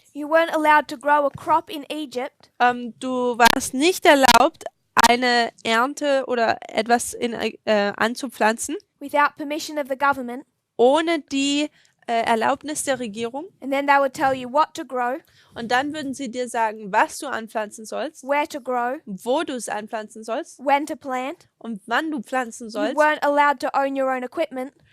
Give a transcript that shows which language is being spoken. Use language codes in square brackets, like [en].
[en] You weren't allowed to grow a crop in Egypt [de] Du warst nicht erlaubt, eine Ernte oder etwas anzupflanzen, [en] without permission of the government, [de] ohne die Erlaubnis der Regierung. [en] and then they would tell you what to grow, [de] Und dann würden sie dir sagen, was du anpflanzen sollst, [en] where to grow, [de] wo du es anpflanzen sollst [en] when to plant. [de] und wann du pflanzen [en] You [de] sollst. [en] weren't allowed to own your own equipment.